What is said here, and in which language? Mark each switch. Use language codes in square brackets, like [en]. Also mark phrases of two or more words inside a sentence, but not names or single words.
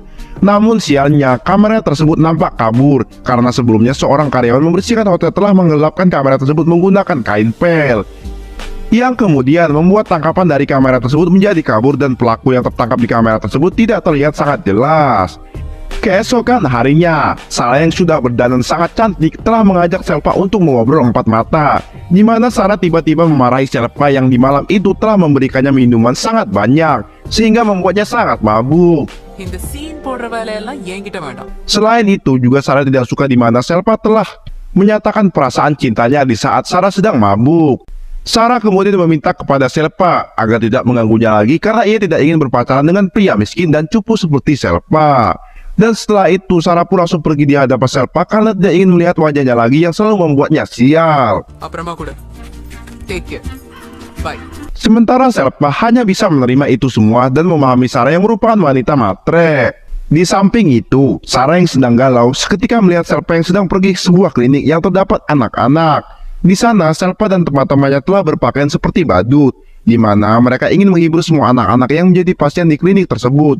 [id] Namun sialnya, kamera tersebut nampak kabur karena sebelumnya seorang karyawan membersihkan hotel telah menggelapkan kamera tersebut menggunakan kain pel, yang kemudian membuat tangkapan dari kamera tersebut menjadi kabur dan pelaku yang tertangkap di kamera tersebut tidak terlihat sangat jelas. Keesokan harinya, Sarah yang sudah berdandan sangat cantik telah mengajak Selpa untuk mengobrol empat mata, di mana Sarah tiba-tiba memarahi Selpa yang di malam itu telah memberikannya minuman sangat banyak sehingga membuatnya sangat mabuk. [ta] இந்த சீன் போடுற வேலையெல்லாம் என்கிட்ட வேண்டாம். [id] Selain itu juga Sarah tidak suka di mana Selpa telah menyatakan perasaan cintanya di saat Sarah sedang mabuk. Sarah kemudian meminta kepada Selpa agar tidak mengganggunya lagi karena ia tidak ingin berpacaran dengan pria miskin dan cupu seperti Selpa. Dan setelah itu Sarah pun langsung pergi di hadapan Selpa karena tidak ingin melihat wajahnya lagi yang selalu membuatnya sial. [ta] அப்புறமா கூட. [en] Take care. Bye. [id] Sementara Selpa hanya bisa menerima itu semua dan memahami Sarah yang merupakan wanita matre. Di samping itu, Sarah yang sedang galau seketika melihat Selpa yang sedang pergi ke sebuah klinik yang terdapat anak-anak. Di sana, Selpa dan teman-temannya telah berpakaian seperti badut, di mana mereka ingin menghibur semua anak-anak yang menjadi pasien di klinik tersebut.